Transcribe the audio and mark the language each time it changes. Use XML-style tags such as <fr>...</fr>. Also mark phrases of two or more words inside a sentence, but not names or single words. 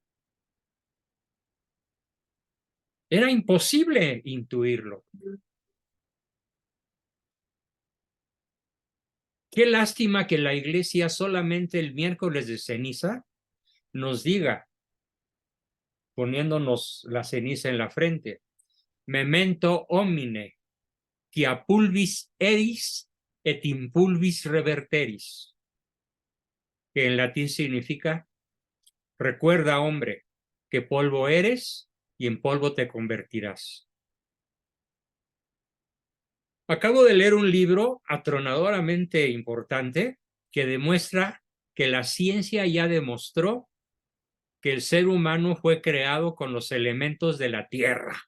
<es>Era imposible intuirlo. Qué lástima que la iglesia solamente el miércoles de ceniza nos diga, poniéndonos la ceniza en la frente,</es> <la>memento homine, quia pulvis eris et in pulvis reverteris,</la> <es>que en latín significa, recuerda, hombre, que polvo eres y en polvo te convertirás. Acabo de leer un libro atronadoramente importante que demuestra que la ciencia ya demostró que el ser humano fue creado con los elementos de la tierra.</es>